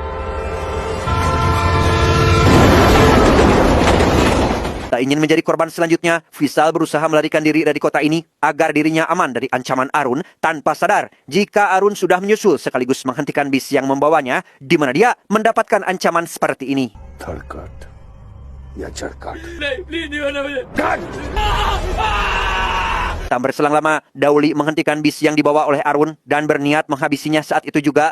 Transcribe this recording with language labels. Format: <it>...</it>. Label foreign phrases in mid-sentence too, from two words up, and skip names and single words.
<id>Tak ingin menjadi korban selanjutnya, Faisal berusaha melarikan diri dari kota ini agar dirinya aman dari ancaman Arun, tanpa sadar jika Arun sudah menyusul sekaligus menghentikan bis yang membawanya, di mana dia mendapatkan ancaman seperti ini.</id> <hi>धड़कट या झड़कट.</hi> <id>Tak berselang lama, Dauli menghentikan bis yang dibawa oleh Arun dan berniat menghabisinya saat itu juga.</id>